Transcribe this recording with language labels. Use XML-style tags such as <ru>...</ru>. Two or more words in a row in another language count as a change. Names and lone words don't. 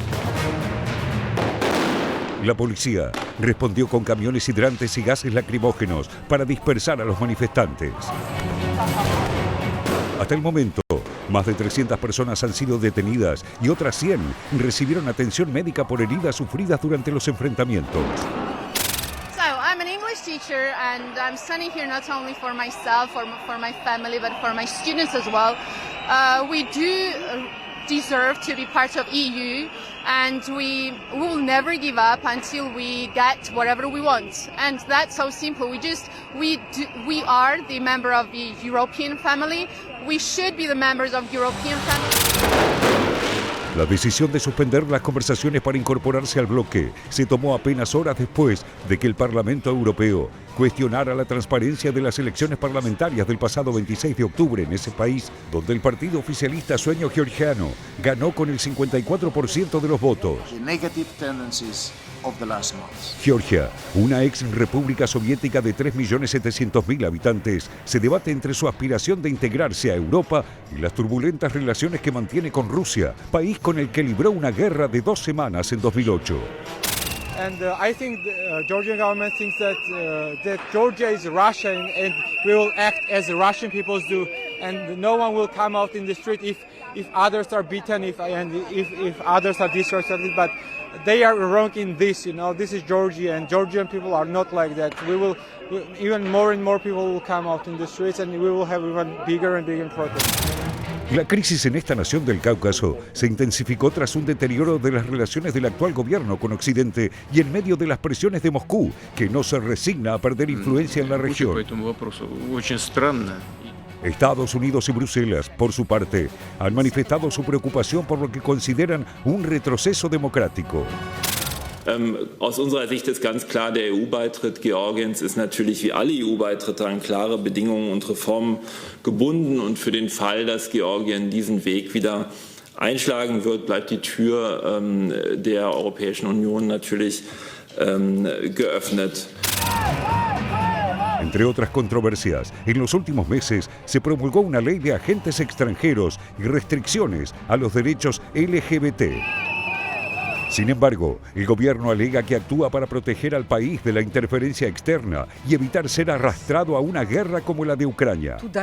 <es>La policía respondió con camiones hidrantes y gases lacrimógenos para dispersar a los manifestantes. Hasta el momento, más de 300 personas han sido detenidas y otras 100 recibieron atención médica por heridas sufridas durante los enfrentamientos.</es> <en>I'm an English teacher and I'm studying here not only for myself, for my family, but for my students as well. We do deserve to be part of EU and we will never give up until we get whatever we want. And that's so simple. We are the member of the European family. We should be the members of European family.</en> <es>La decisión de suspender las conversaciones para incorporarse al bloque se tomó apenas horas después de que el Parlamento Europeo cuestionara la transparencia de las elecciones parlamentarias del pasado 26 de octubre en ese país, donde el partido oficialista Sueño Georgiano ganó con el 54% de los votos. Georgia, una ex república soviética de 3.700.000 habitantes, se debate entre su aspiración de integrarse a Europa y las turbulentas relaciones que mantiene con Rusia, país con el que libró una guerra de 2 semanas en 2008.</es> <en>And I think the Georgian government thinks that Georgia is Russian and we will act as the Russian peoples do, and no one will come out in the street if others are beaten, if others are disrespected. But they are wrong in this. This is Georgia, and Georgian people are not like that. Even more and more people will come out in the streets, and we will have even bigger and bigger protests.</en> <es>La crisis en esta nación del Cáucaso se intensificó tras un deterioro de las relaciones del actual gobierno con Occidente y en medio de las presiones de Moscú, que no se resigna a perder influencia en la región. Estados Unidos y Bruselas, por su parte, han manifestado su preocupación por lo que consideran un retroceso democrático.</es> <de>Aus unserer Sicht ist ganz klar, der EU-Beitritt Georgiens ist natürlich wie alle EU-Beitritte an klare Bedingungen und Reformen gebunden. Und für den Fall, dass Georgien diesen Weg wieder einschlagen wird, bleibt die Tür der Europäischen Union natürlich geöffnet.</de> <es>Entre otras controversias, en los últimos meses se promulgó una ley de agentes extranjeros y restricciones a los derechos LGBT. Sin embargo, el gobierno alega que actúa para proteger al país de la interferencia externa y evitar ser arrastrado a una guerra como la de Ucrania.</es>